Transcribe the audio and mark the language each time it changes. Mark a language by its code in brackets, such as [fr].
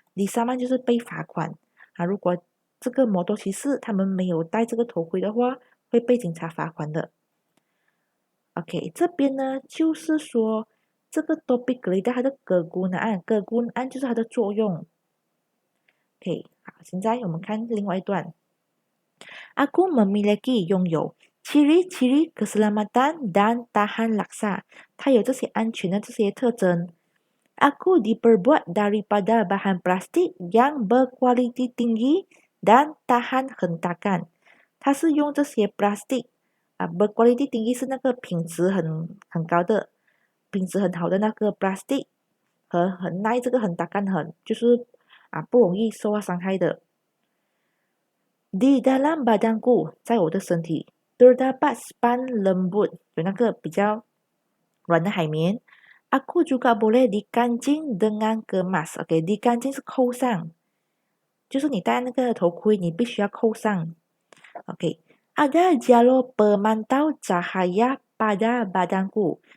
[zh] disaman 就是被罚款。如果这个摩托骑士他们没有戴这个头盔的话，会被警察罚款的。 OK， 这边呢就是说这个 topik geledah 它的 kegunaan 就是它的作用。 OK， 好，现在我们看另外一段。 [ms] Aku memiliki 拥有。 ciri-ciri keselamatan dan tahan laksa。 [zh] 它有这些安全的这些特征。 [ms] Aku diperbuat daripada bahan plastik yang berkualiti tinggi dan tahan hentakan。 [zh] 它是用这些 [ms] plastik berkualiti tinggi [zh] 是那个品质很高的、品质很好的那个 plastik， 和很耐这个hentakan就是不容易受到伤害的。 [ms] Di dalam badanku， [zh] 在我的身体。 [ms] terdapat span lembut， [zh] 有那个比较软的海绵。 [ms] Aku juga boleh dikancing dengan kemas。 [zh] OK， dikancing 是扣上，就是你戴那个头盔，你必须要扣上。 [ms] OK， ada jalur pemantau cahaya pada badanku。